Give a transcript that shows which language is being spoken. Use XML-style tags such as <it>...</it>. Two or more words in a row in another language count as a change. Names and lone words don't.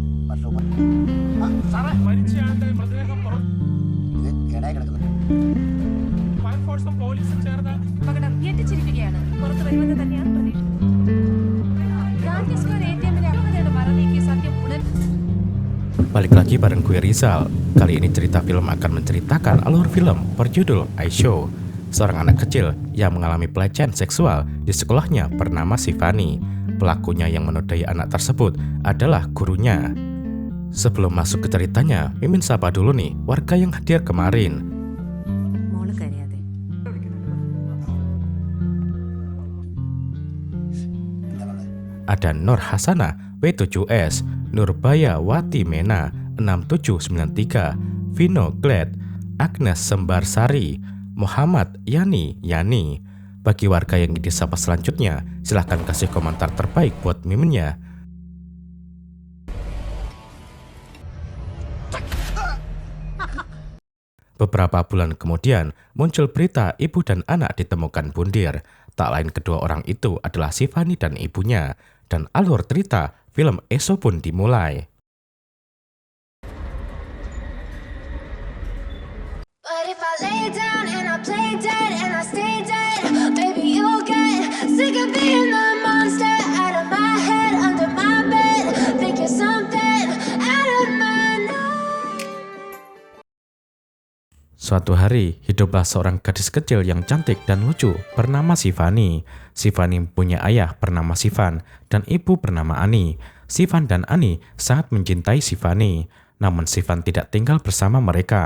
<ml>സാറേ മരിച്ചയാളുടെ മൃതദേഹം കേടായി കിടക്കുന്നു. ഫയർഫോഴ്സും പോലീസും ചേർന്ന് അപകടം ഞെട്ടിച്ചിരിക്കുകയാണ്. പുറത്തു വരുമെന്ന് തന്നെയാണ് പ്രതീക്ഷ. ഗാന്ധി സ്ക്വയർ ATM-ലെ അപകടയുടെ മറനീക്കി സത്യം ഉടൻ.</ml> <id>Balik lagi bareng gue Rizal. Kali ini cerita film akan menceritakan alur film berjudul Aisho. Seorang anak kecil yang mengalami pelecehan seksual di sekolahnya bernama Sivani. Pelakunya yang menodai anak tersebut adalah gurunya. Sebelum masuk ke ceritanya, Mimin sapa dulu nih warga yang hadir kemarin.</id> <ml>മോള് കരയാതെ.</ml> <id>Ada Nur Hasana W7S, Nurbaya Wati Mena 6793, Vino Glad, Agnes Sembarsari, Muhammad Yani. Bagi warga yang disapa selanjutnya, silahkan kasih komentar terbaik buat miminnya. Beberapa bulan kemudian, muncul berita ibu dan anak ditemukan bundir. Tak lain kedua orang itu adalah Sivani dan ibunya. Dan alur cerita film Aisho pun dimulai.</id> <en>But if I lay down and I play dead and I stay dead, baby you'll get sick of being the monster out of my head, under my bed, think you're something out of my night.</en> <id>Suatu hari, hiduplah seorang gadis kecil yang cantik dan lucu bernama Sivani. Sivani punya ayah bernama Sivan dan ibu bernama Ani. Sivan dan Ani sangat mencintai Sivani. Namun Sivan tidak tinggal bersama mereka.</id>